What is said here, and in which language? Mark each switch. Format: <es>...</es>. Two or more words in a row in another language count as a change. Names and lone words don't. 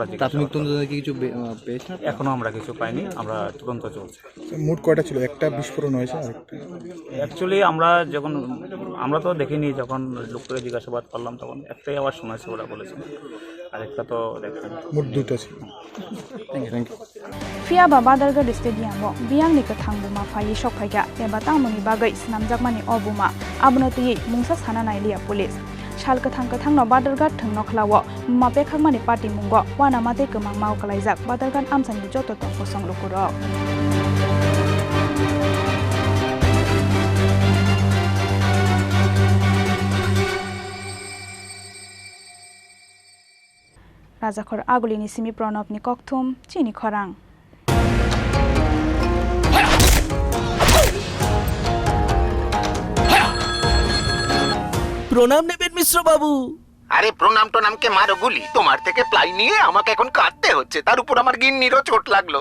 <bn>প্রাথমিক তদন্তে কিছু পেয়েছেন? এখনো আমরা কিছু পাইনি, আমরা তদন্ত চলছে। মোট কয়টা ছিল? একটা বিস্ফোরণ হয়েছে, আরেকটা অ্যাকচুয়ালি আমরা তো দেখিনি, যখন লোককে জিজ্ঞাসাবাদ করলাম তখন একটাই আওয়াজ শোনাছে, ওরা বলেছিল, আরেকটা তো দেখেন। মোট দুইটা ছিল।</bn> <trp>Fiaba Badharghat Stadiumo biyangni Kwthang Booma phai sok phaiga eba tangmoni bagai snamjakmani o Booma abno tui mungsa sana nailia police Shal Kwthangno Badharghat thungno khlawo Booma Pekhagwi party mungo wana mate kemang mau kalaijak Badharghat amsani joto tongko songlokuro Rajakhor Agulini Simi Pranobni Kokthum Chini Khorang</trp> <bn>প্রণাম নেবেন মিশ্র বাবু। আরে প্রণাম টনামকে মারো গুলি, তোমার থেকে প্লাই নিয়ে আমাকে এখন কাটতে হচ্ছে, তার উপর আমার গিন্নিরও চোট লাগলো।</bn>